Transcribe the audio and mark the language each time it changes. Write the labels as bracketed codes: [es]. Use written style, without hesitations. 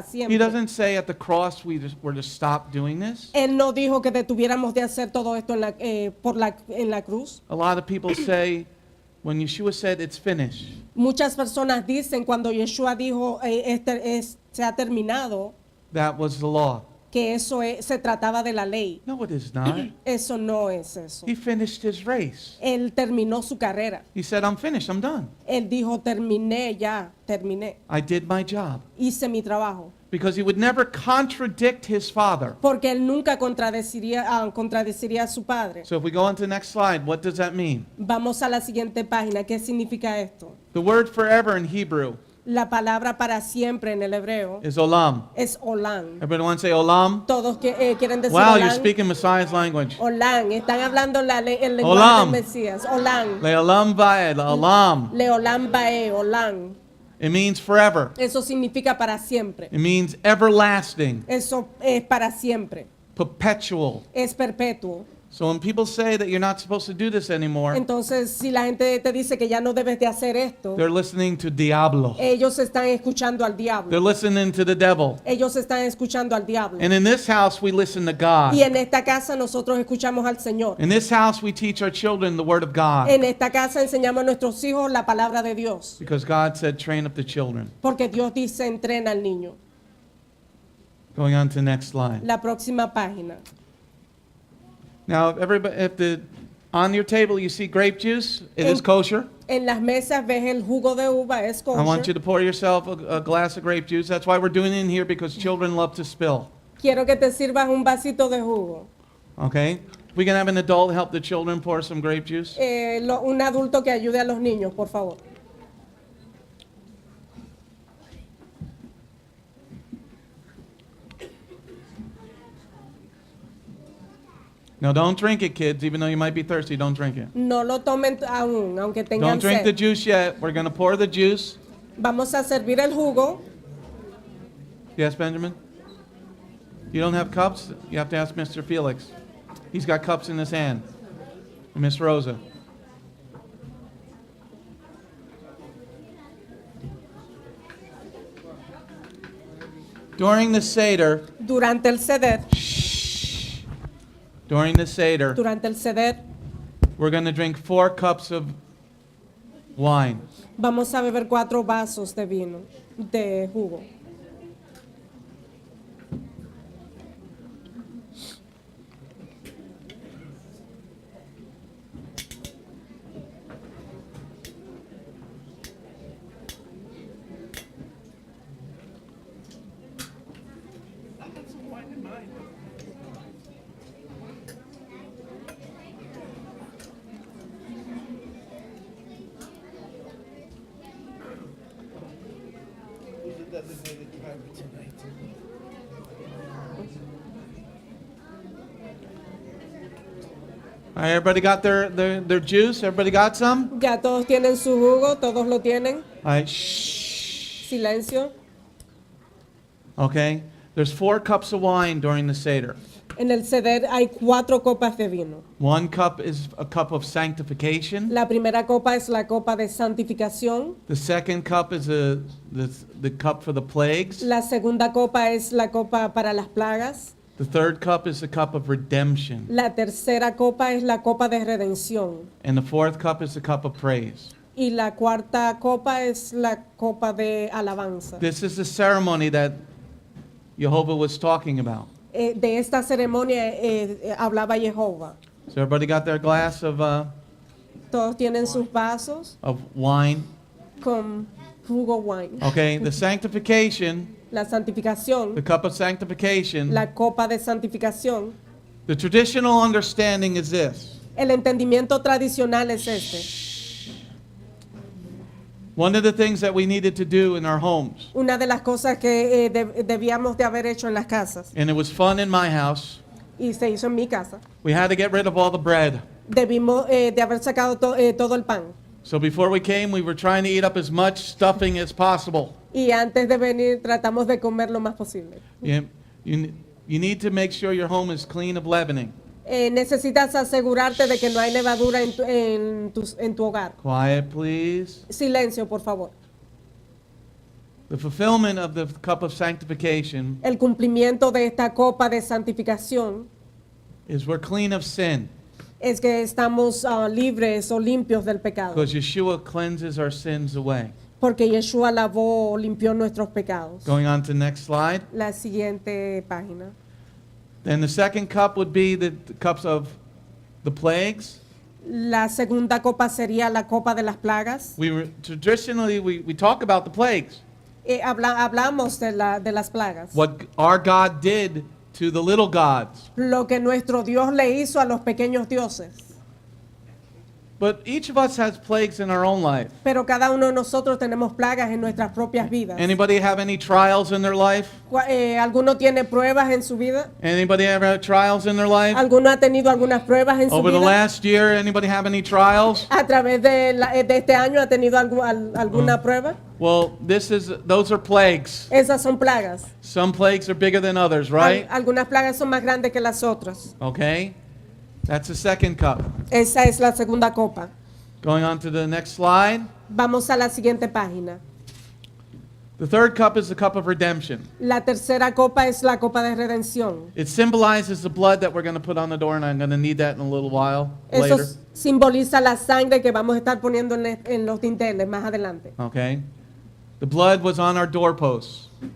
[en] He [es] siempre. [en] doesn't say at the cross we were to stop doing this. [es] Él no dijo que detuviéramos de hacer todo esto en la cruz. [en] A lot of people say, when Yeshua said it's finished, [es] Muchas personas dicen cuando Yeshua dijo se ha terminado, [en] that was the law. [es] que eso se trataba de la ley. [en] No, it is not. [es] Eso no es eso. [en] He finished his race. [es] Él terminó su carrera. [en] He said, I'm finished, I'm done. [es] Él dijo, terminé ya, terminé. [en] I did my job. [es] Hice mi trabajo. [en] Because he would never contradict his father. [es] Porque él nunca contradeciría a su padre. [en] So if we go on to the next slide, what does that mean? [es] Vamos a la siguiente página. ¿Qué significa esto? [en] The word forever in Hebrew [es] La palabra para siempre en el hebreo [en] is olam. [es] es olam. [en] Everybody want to say olam? [es] Todos quieren decir [en] Wow, you're [he] olam. [en] speaking Messiah's language. [he] Olam. [es] Están hablando el lenguaje [he] Olam. [es] del Mesías. Olam. [he] Le'olam va'ed, olam. Leolam bae, olam. [en] It means forever. [es] Eso significa para siempre. [en] It means everlasting, [es] Eso es para siempre. [en] perpetual. [es] Es perpetuo. [en] So when people say that you're not supposed to do this anymore, [es] Entonces, si la gente te dice que ya no debes de hacer esto, [en] they're listening to Diablo. [es] ellos están escuchando al [en] They're [es] diablo. [en] listening to the devil. [es] Ellos están escuchando al diablo. [en] And in this house, we listen to God. [es] Y en esta casa nosotros escuchamos al Señor. [en] In this house, we teach our children the Word of God. [es] En esta casa enseñamos a nuestros hijos la palabra de Dios. [en] Because God said, train up the children. [es] Porque Dios dice, entrena al niño. [en] Going on to the next slide. [es] La próxima página. [en] Now, if the On your table, you see grape juice. It is kosher. [es] En las mesas ves el jugo de uva, es [en] I want you to pour yourself a glass of grape juice. That's why we're doing it in here, because children love to spill. [es] Quiero que te sirvas un vasito de jugo. [en] Okay? We can have an adult help the children pour some grape juice. [es] Un adulto que ayude a los niños, por favor. [en] Now, don't drink it, kids. Even though you might be thirsty, don't drink it. [es] No lo tomen aún, aunque tengan [en] Don't drink the [es] sed. [en] juice yet. We're going to pour the juice. [es] Vamos a servir el jugo. [en] Yes, Benjamin? You don't have cups? You have to ask Mr. Felix. He's got cups in his hand. Miss Rosa. During the Seder, [es] Durante el Seder, [en] during the Seder, [es] durante el Seder, [en] we're going to drink 4 cups of wine. [es] vamos a beber 4 vasos de vino, de jugo. [en] All right, everybody got their juice? Everybody got some? [es] Ya todos tienen su jugo, todos lo tienen. [en] All right, shh. [es] Silencio. [en] Okay, there's 4 cups of wine during the Seder. [es] En el Seder hay 4 copas de vino. [en] 1 cup is a cup of sanctification. [es] La primera copa es la copa de santificación. [en] The second cup is the cup for the plagues. [es] La segunda copa es la copa para las plagas. [en] The third cup is the cup of redemption. [es] La tercera copa es la copa de redención. [en] And the fourth cup is the cup of praise. [es] Y la cuarta copa es la copa de alabanza. [en] This is the ceremony that Jehovah was talking about. [es] De esta ceremonia hablaba Jehová. [en] So everybody got their glass of [es] Todos tienen sus vasos [en] wine. [es] con jugo wine. [en] Okay, the sanctification, [es] La santificación, [en] the cup of sanctification, [es] la copa de santificación. [en] the traditional understanding is this. [es] El entendimiento tradicional es este. [en] One of the things that we needed to do in our homes, [es] Una de las cosas que debíamos de haber hecho en las casas, [en] and it was fun in my house, [es] y se hizo en mi casa, [en] we had to get rid of all the bread. [es] debimos de haber sacado todo el pan. [en] So before we came, we were trying to eat up as much stuffing as possible. [es] Y antes de venir tratamos de comer lo más posible. [en] You need to make sure your home is clean of leavening. [es] Necesitas asegurarte de que no hay levadura en tu hogar. [en] Quiet, please. [es] Silencio, por favor. [en] The fulfillment of the cup of sanctification [es] El cumplimiento de esta copa de santificación [en] is we're clean of sin, [es] es que estamos libres o limpios del pecado. [en] because Yeshua cleanses our sins away. [es] Porque Yeshua lavó o limpió nuestros pecados. [en] Going on to the next slide. [es] La siguiente página. [en] Then the second cup would be the cups of the plagues. [es] La segunda copa sería la copa de las plagas. [en] Traditionally, we talk about the plagues. [es] Hablamos de las plagas. [en] What our God did to the little gods. [es] Lo que nuestro Dios le hizo a los pequeños dioses. [en] But each of us has plagues in our own life. [es] Pero cada uno de nosotros tenemos plagas en nuestras propias vidas. [en] Anybody have any trials in their life? [es] ¿Alguno tiene pruebas en su vida? [en] Anybody ever had trials in their life? [es] ¿Alguno ha tenido algunas pruebas en su [en] Over the [es] vida? [en] last year, anybody have any trials? [es] ¿A través de este año ha tenido alguna prueba? [en] Well, those are plagues. [es] Esas son plagas. [en] Some plagues are bigger than others, right? [es] Algunas plagas son más grandes que las otras. [en] Okay. That's the second cup. [es] Esa es la segunda copa. [en] Going on to the next slide. [es] Vamos a la siguiente página. [en] The third cup is the cup of redemption. [es] La tercera copa es la copa de redención. [en] It symbolizes the blood that we're going to put on the door, and I'm going to need that in a little while [es] Eso [en] later. [es] simboliza la sangre que vamos a estar poniendo en los dinteles más adelante. [en] Okay. The blood was on our doorposts.